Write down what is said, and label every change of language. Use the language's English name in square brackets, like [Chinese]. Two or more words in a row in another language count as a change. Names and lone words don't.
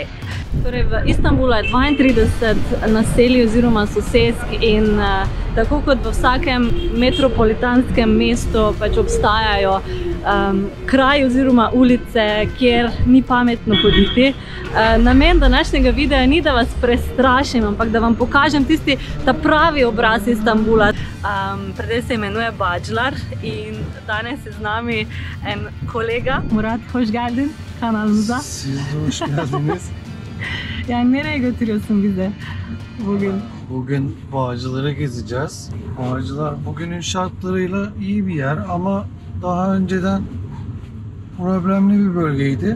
[Slovenian] Torej, v Istanbulu je 32 naselij oziroma sosesk in tako kot v vsakem metropolitanskem mestu pač obstajajo kraji oziroma ulice, kjer ni pametno hoditi. Namen današnjega videa ni, da vas prestrašim, ampak da vam pokažem ta pravi obraz Istanbula. Predel se imenuje Bağcılar in danes je z nami en kolega, [Turkish] Murat, hoş geldin kanalımıza. Siz de hoş geldiniz. Yani nereye götürüyorsun bizi bugün? Bugün Bağcılar'a gezeceğiz. Bağcılar bugünün şartlarıyla iyi bir yer ama daha önceden problemli bir bölgeydi.